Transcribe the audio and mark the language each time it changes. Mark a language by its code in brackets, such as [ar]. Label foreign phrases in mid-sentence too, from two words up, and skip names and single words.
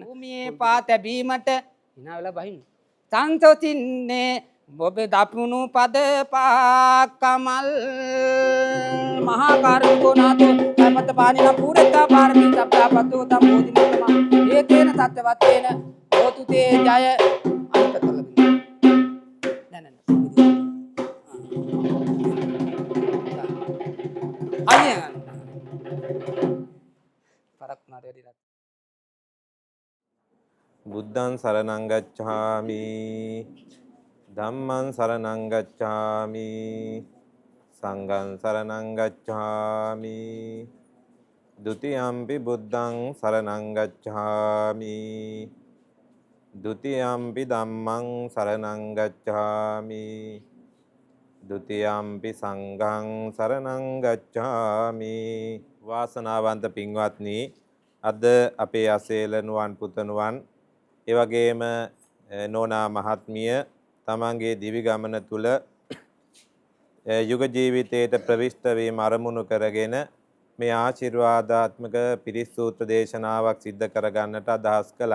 [si] භූමියේ පා තැබීමට hina වෙලා බහින්න. සංසොතින්නේ ඔබ දපුණු පද පාකමල්. [pi] මහා කාරුණිකෝ නාතෝ සම්පත පානින පුරෙත්තා පාරමී සබ්බාපතෝ තම්බෝධි මුත්තම ඒකේන සත්‍යවත්තේන හෝතු තේ ජය අන්තතල බුද්ධං සරණං ගච්ඡාමි ධම්මං සරණං ගච්ඡාමි සංඝං සරණං ගච්ඡාමි ဒု တိယံ පි බුද්ධං සරණං ගච්ඡාමි ဒုတိယံ පි ධම්මං සරණං ගච්ඡාමි ဒုတိယံ පි සංඝං සරණං ගච්ඡාමි [si] වාසනාවන්ත පින්වත්නි අද අපේ අසේලනුවන් පුතණුවන් ඒ වගේම නෝනා මහත්මිය තමන්ගේ දිවි ගමන තුල යුග ජීවිතයට ප්‍රවිෂ්ඨ වීම අරමුණු කරගෙන මේ ආශිර්වාදාත්මක පිරිත් සූත්‍ර දේශනාවක් සිද්ධ කරගන්නට අදහස් කළා.